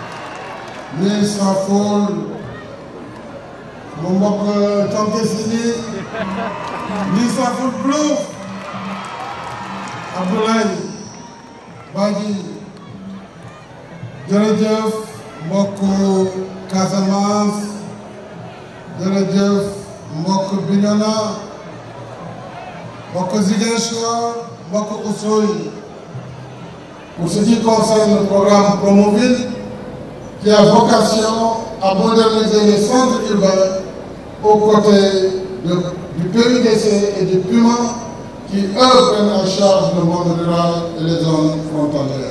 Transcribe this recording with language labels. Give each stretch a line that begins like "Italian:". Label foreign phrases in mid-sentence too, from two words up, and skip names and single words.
Wolof: Misaful Mombok Tonkesini, Misaful Blouf, Abdoulaye Badji, jërëjëf mbokku Casamance, jërëjëf mbokku Bignona, mbokku Ziguinchor, mbokku Oussouye.
French: Pour ce qui concerne le programme Promoville, qui a vocation à moderniser les centres urbains aux côtés du PUDC et du PUMA, qui eux prennent en charge le monde rural et les zones frontalières.